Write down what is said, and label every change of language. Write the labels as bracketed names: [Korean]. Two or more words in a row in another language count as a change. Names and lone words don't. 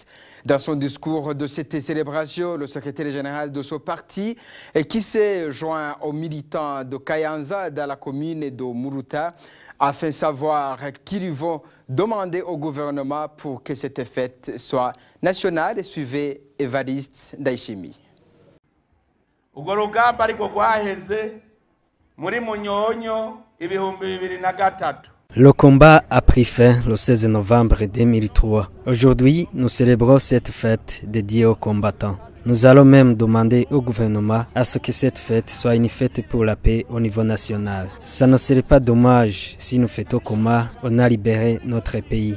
[French] Dans son discours de cette célébration, le secrétaire général de ce parti, qui s'est joint aux militants de Kayanza dans la commune de Muruta, afin de savoir qu'ils vont demander au gouvernement pour que cette fête soit nationale. Suivez Evariste Ndayishimiye. [Rundi] Urwo rugamba ariko rwaheze muri Munyonyo ibihumbi 2003. [French] Le combat a pris fin le 16 novembre 2003. Aujourd'hui, nous célébrons cette fête dédiée aux combattants. Nous allons même demander au gouvernement à ce que cette fête soit une fête pour la paix au niveau national. Ça ne serait pas dommage si nous fêtons comment on a libéré notre pays.